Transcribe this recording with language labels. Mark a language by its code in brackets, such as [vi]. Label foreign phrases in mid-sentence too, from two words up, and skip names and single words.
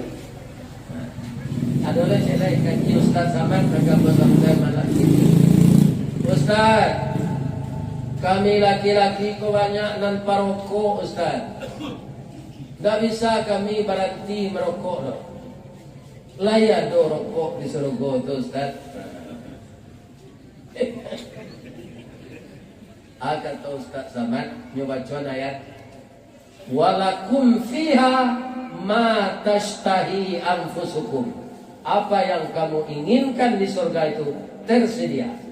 [id] Ada lagi saya kaji Ustaz Samad agak bersama malam ini. [min] Ustaz, kami laki-laki kok banyak nan parokok Ustaz. [id] Tak bisa kami berhenti merokok loh. [min] Layak do rokok di surga tu Ustaz. [id] Kata Ustaz Samad nyoba ayat [ar] وَلَكُمْ فِيهَا مَا تَشْتَهِي أَنْفُسُكُمْ. [id] Apa yang kamu inginkan di surga itu tersedia.